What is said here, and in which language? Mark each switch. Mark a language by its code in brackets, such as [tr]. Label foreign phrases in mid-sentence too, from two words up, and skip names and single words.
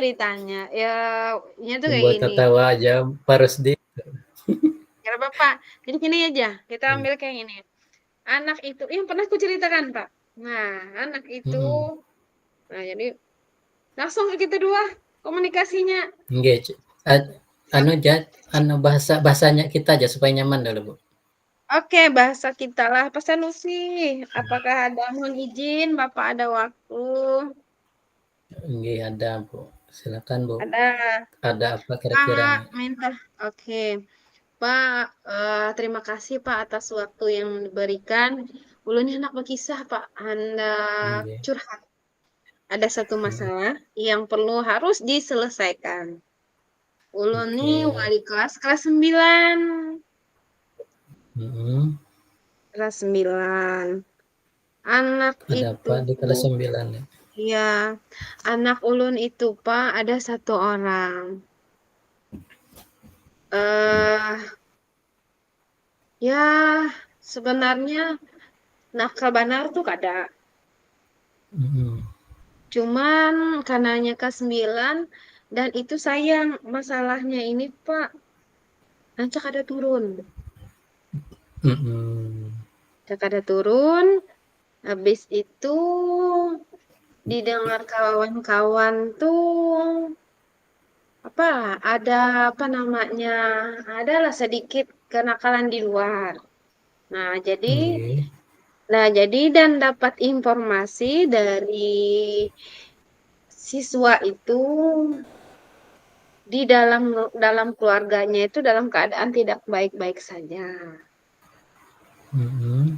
[id] ceritanya. Ya, nya tuh kayak Membuat gini. tertawa aja Pak di. Gak apa-apa. Jadi gini aja. Kita ambil kayak gini. Anak itu, yang pernah aku ceritakan, Pak. Nah, anak itu, Mhm. nah jadi langsung ke kita dua komunikasinya. Nggih. [bjn] Anu ja anu bahasanya kita aja supaya nyaman dulu, Bu. Oke, bahasa kita lah. [id] Pak Sanusi, apakah ada mohon izin, Bapak ada waktu? Nggih ada, Bu. Silakan, Bu. Ada. Ada apa kira-kira Pak, nih? minta. Oke. Pak, terima kasih Pak atas waktu yang diberikan. [bjn] Ulun hendak berkisah Pak, hendak Nggih. curhat. Ada satu Mhm. masalah yang perlu harus diselesaikan. Ulun nih Oke. wali kelas 9. Mhm. Kelas 9. Anak Ada itu, apa di kelas 9 nih? ya, anak ulun itu Pak, ada satu orang. eh ya, sebenarnya nakal banar tuh kada. Mhm. Cuman karenanya ke-9 dan itu sayang masalahnya ini Pak, rancak ada turun. Mhm. Rancak ada turun, habis itu didengar kawan-kawan tuh apa ada apa namanya adalah sedikit kenakalan di luar. Nah, Nggih. [id] jadi dan dapat informasi dari siswa itu di dalam dalam keluarganya itu dalam keadaan tidak baik-baik saja. Mhm.